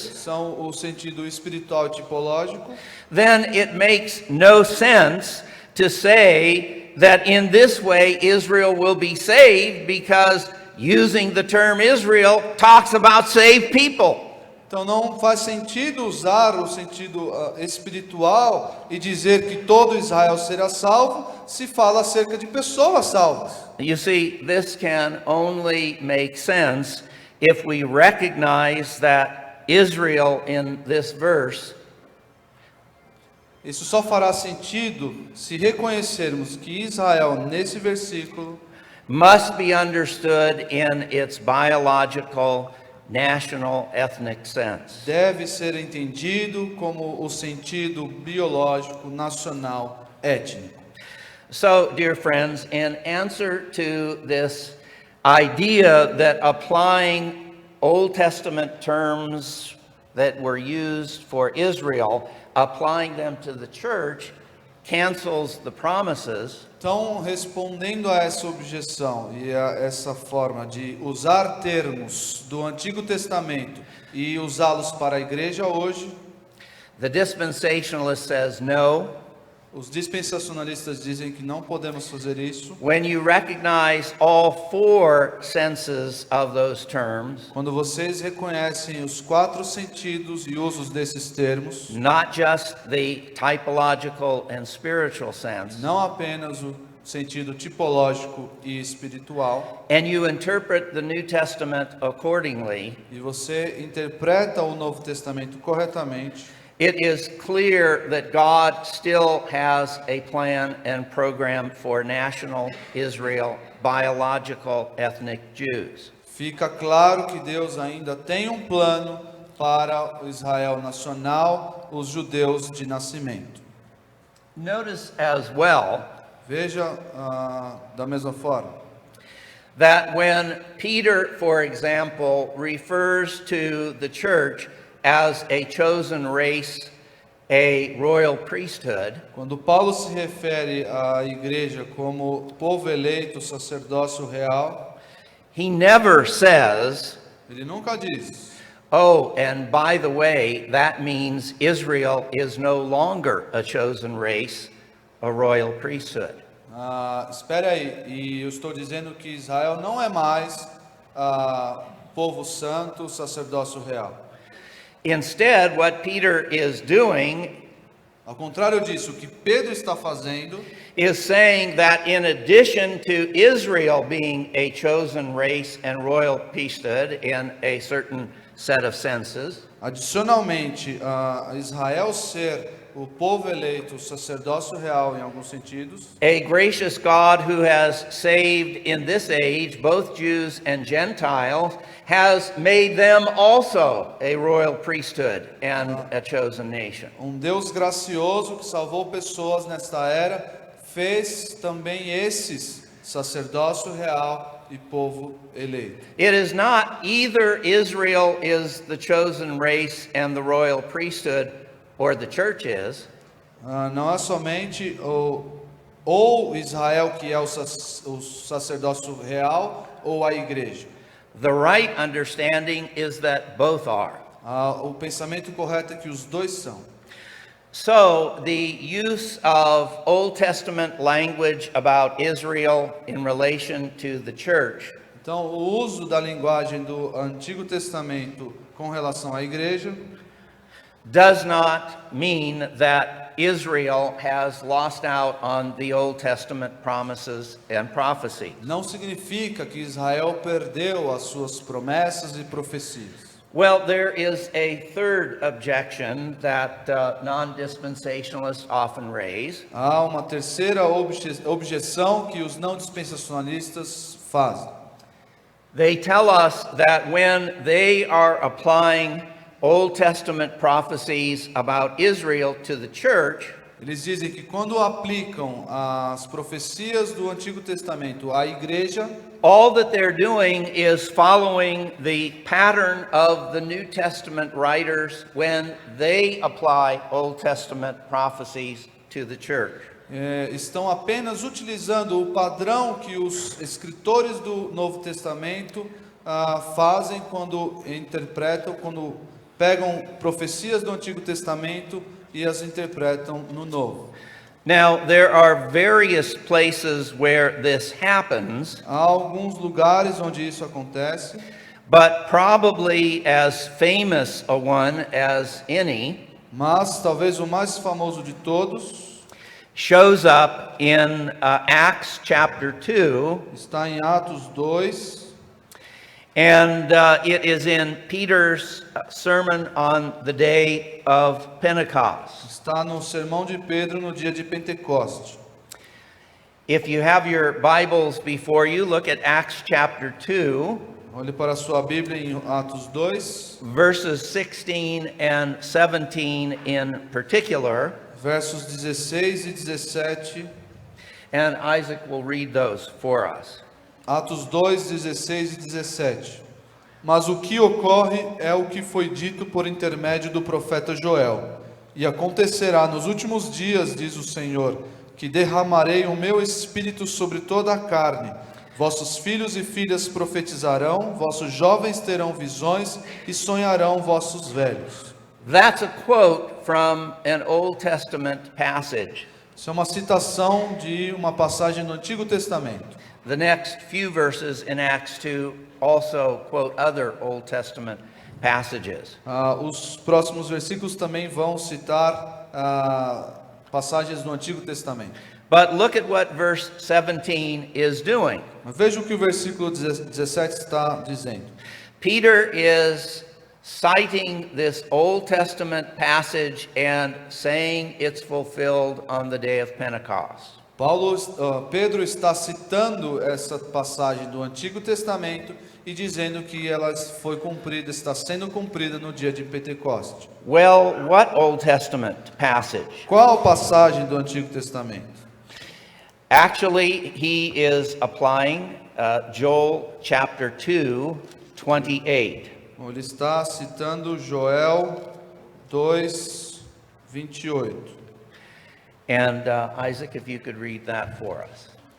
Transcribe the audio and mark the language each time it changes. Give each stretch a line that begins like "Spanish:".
Portuguese: são o sentido espiritual e tipológico,
English: then it makes no sense to say that in this way Israel will be saved, because using the term Israel talks about saved people.
Portuguese: então não faz sentido usar o sentido espiritual e dizer que todo Israel será salvo se fala acerca de pessoas salvas.
English: You see, this can only make sense if we recognize that Israel in this verse
Portuguese: Isso só fará sentido se reconhecermos que Israel nesse versículo
English: must be understood in its biological national ethnic sense.
Portuguese: deve ser entendido como o sentido biológico nacional étnico.
English: So, dear friends, in answer to this idea that applying Old Testament terms that were used for Israel, applying them to the church, cancels the promises,
Portuguese: Então, respondendo a essa objeção e a essa forma de usar termos do Antigo Testamento e usá-los para a igreja hoje,
English: the dispensationalist says no.
Portuguese: os dispensacionalistas dizem que não podemos fazer isso.
English: When you recognize all four senses of those terms,
Portuguese: Quando vocês reconhecem os 4 sentidos e usos desses termos,
English: not just the typological and spiritual sense,
Portuguese: não apenas o sentido tipológico e espiritual,
English: and you interpret the New Testament accordingly,
Portuguese: e você interpreta o Novo Testamento corretamente,
English: it is clear that God still has a plan and program for national Israel, biological ethnic Jews.
Portuguese: fica claro que Deus ainda tem um plano para o Israel nacional, os judeus de nascimento.
English: Notice as well
Portuguese: Veja da mesma forma,
English: that when Peter, for example, refers to the church as a chosen race, a royal priesthood,
Portuguese: quando Paulo se refere à igreja como povo eleito, sacerdócio real,
English: he never says,
Portuguese: ele nunca diz:
English: oh, and by the way, that means Israel is no longer a chosen race, a royal priesthood.
Portuguese: espere aí, e eu estou dizendo que Israel não é mais povo santo, sacerdócio real.
English: Instead, what Peter is doing
Portuguese: Ao contrário disso, o que Pedro está fazendo
English: is saying that in addition to Israel being a chosen race and royal priesthood in a certain set of senses,
Portuguese: adicionalmente a Israel ser o povo eleito, o sacerdócio real em alguns sentidos,
English: a gracious God who has saved in this age both Jews and Gentiles has made them also a royal priesthood and a chosen nation.
Portuguese: Deus gracioso que salvou pessoas nesta era, fez também esses sacerdócio real e povo eleito.
English: It is not either Israel is the chosen race and the royal priesthood, or the church is.
Portuguese: Não é somente ou Israel que é o sacerdócio real ou a igreja.
English: The right understanding is that both are.
Portuguese: O pensamento correto é que os dois são.
English: So, the use of Old Testament language about Israel in relation to the church
Portuguese: Então, o uso da linguagem do Antigo Testamento com relação à igreja
English: does not mean that Israel has lost out on the Old Testament promises and prophecy.
Portuguese: não significa que Israel perdeu as suas promessas e profecias.
English: Well, there is a third objection that non-dispensationalists often raise.
Portuguese: Há uma terceira objeção que os não dispensacionalistas fazem.
English: They tell us that when they are applying Old Testament prophecies about Israel to the church,
Portuguese: Eles dizem que quando aplicam as profecias do Antigo Testamento à igreja,
English: all that they're doing is following the pattern of the New Testament writers when they apply Old Testament prophecies to the church.
Portuguese: estão apenas utilizando o padrão que os escritores do Novo Testamento fazem quando interpretam, quando pegam profecias do Antigo Testamento e as interpretam no Novo.
English: Now, there are various places where this happens,
Portuguese: Há alguns lugares onde isso acontece,
English: but probably as famous a one as any
Portuguese: mas talvez o mais famoso de todos
English: shows up in Acts chapter 2,
Portuguese: está em Atos 2,
English: and it is in Peter's sermon on the day of Pentecost.
Portuguese: está no sermão de Pedro no dia de Pentecoste.
English: If you have your Bibles before you, look at Acts chapter 2.
Portuguese: Olhe para a sua Bíblia em Atos 2,
English: verses 16 and 17 in particular,
Portuguese: versos 16 e 17.
English: and Isaac will read those for us.
Portuguese: Atos 2, 16 e 17. Mas o que ocorre é o que foi dito por intermédio do profeta Joel. E acontecerá nos últimos dias, diz o Senhor, que derramarei o meu espírito sobre toda a carne. Vossos filhos e filhas profetizarão, vossos jovens terão visões e sonharão vossos velhos.
English: That's a quote from an Old Testament passage.
Portuguese: Isso é uma citação de uma passagem do Antigo Testamento.
English: The next few verses in Acts 2 also quote other Old Testament passages.
Portuguese: Os próximos versículos também vão citar passagens do Antigo Testamento.
English: But look at what verse 17 is doing.
Portuguese: Mas veja o que o versículo 17 está dizendo.
English: Peter is citing this Old Testament passage and saying it's fulfilled on the day of Pentecost.
Portuguese: Pedro está citando essa passagem do Antigo Testamento e dizendo que ela foi cumprida, está sendo cumprida no dia de Pentecostes.
English: Well, what Old Testament passage?
Portuguese: Qual passagem do Antigo Testamento?
English: Actually, he is applying Joel chapter 2, 28.
Portuguese: Ele está citando Joel 2, 28.
English: And Isaac, if you could read that for us.